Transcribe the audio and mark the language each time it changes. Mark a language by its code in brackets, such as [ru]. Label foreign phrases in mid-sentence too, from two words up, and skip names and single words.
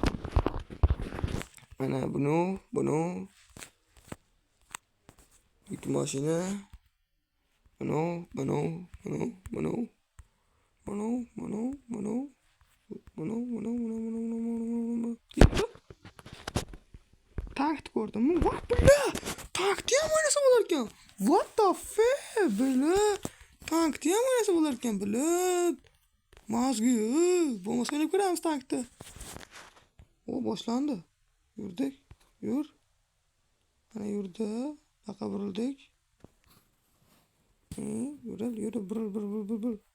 [uz] Mana buni yuk mashina. Mana. Tankni ko'rdimmi? What bulla? Tankni ham o'ynasa bo'lar ekan. [en] What the fuck? [uz] Bulla. Tankni ham o'ynasa bo'lar ekan, bulla. Mazgi. Bo'lmasa o'ynab ko'ramiz tankni. O, boshlandi. Yurdik. Yur. Mana yurdi. Baqa burildik. Yurib, buril.